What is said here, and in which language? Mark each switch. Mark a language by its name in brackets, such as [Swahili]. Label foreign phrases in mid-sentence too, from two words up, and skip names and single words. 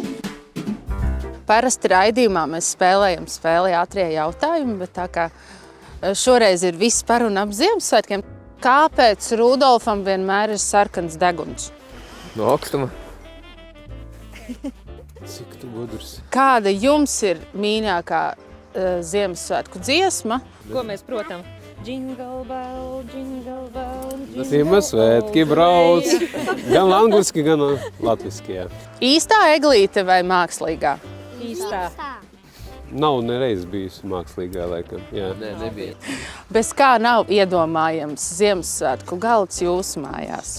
[Latvian] Parasti raidījumā mēs spēlējam spēli ātrie jautājumi, bet tā kā šoreiz ir viss par un ap Ziemassvētkiem. Kāpēc Rudolfam vienmēr ir sarkans deguns? No augstuma. Cik tu gudrs. Kāda jums ir mīļākā Ziemassvētku dziesma? Ko mēs, protams, [English] jingle bell, jingle bell, jingle [Latvian] Ziemassvētki brauc. Gan angliski, gan latviski, jā. Īstā eglīte vai mākslīgā? Īstā. Nav nereiz bijusi mākslīgā, laikam, jā. Nē, nebija. Bez kā nav iedomājams Ziemassvētku galds jūsu mājās?